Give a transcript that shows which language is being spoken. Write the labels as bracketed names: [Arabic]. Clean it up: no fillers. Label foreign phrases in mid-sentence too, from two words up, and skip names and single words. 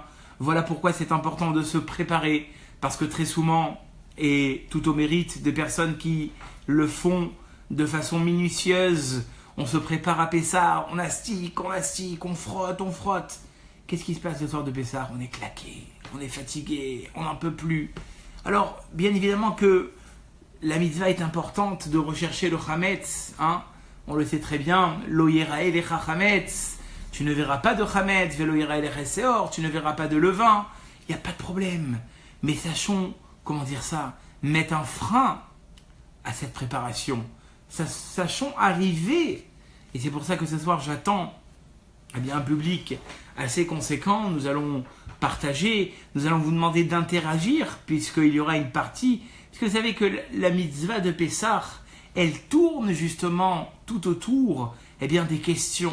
[French] Voilà pourquoi c'est important de se préparer, parce que très souvent, et tout au mérite des personnes qui le font de façon minutieuse, on se prépare à Pessah, on astique, on frotte. Qu'est-ce qui se passe le soir de Pessah? On est claqué, on est fatigué, on n'en peut plus. Alors, bien évidemment que la mitzvah est importante de rechercher le chametz, on le sait très bien, [Hebrew] לא יראה לך חמץ, [French] tu ne verras pas de chametz, [Hebrew] ולא יראה לך שאור, [French] tu ne verras pas de levain, il n'y a pas de problème. Mais sachons, mettre un frein à cette préparation. Sachons arriver. Et c'est pour ça que ce soir j'attends un public assez conséquent. Nous allons partager, nous allons vous demander d'interagir, puisqu'il y aura une partie, parce que vous savez que la mitzvah de Pessah, elle tourne justement tout autour des questions.